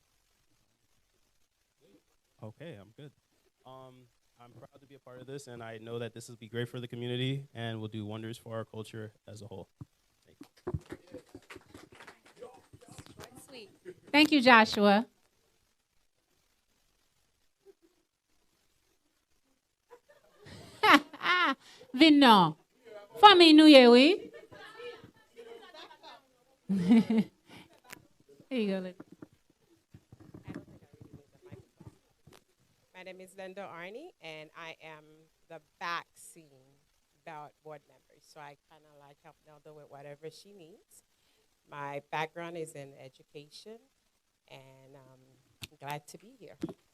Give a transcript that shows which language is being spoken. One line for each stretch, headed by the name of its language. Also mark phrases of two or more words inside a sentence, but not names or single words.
English: Okay, I'm good. I'm proud to be a part of this, and I know that this will be great for the community and will do wonders for our culture as a whole. Thank you. Thank you, Joshua. Vinno.
Haitian Creole: Famille nou ye, oui.
English: Here you go, Linda. My name is Linda Arney, and I am the back scene board member. So I kind of like help Nelda with whatever she needs. My background is in education, and I'm glad to be here.